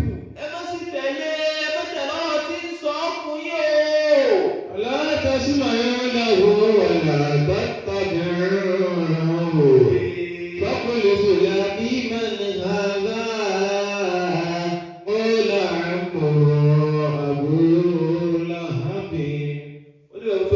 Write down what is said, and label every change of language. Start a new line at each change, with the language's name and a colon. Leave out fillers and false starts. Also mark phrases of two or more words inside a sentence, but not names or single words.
Yoruba: Ẹ má sì tẹ̀lé ọ̀rọ̀ tí ń sọ fún yín o.
Arabic: لا تسمعوا له ولا تتبعوا. فقلت لأبي من هذا. قال عمه أبو لهب.
Yoruba: Ó ní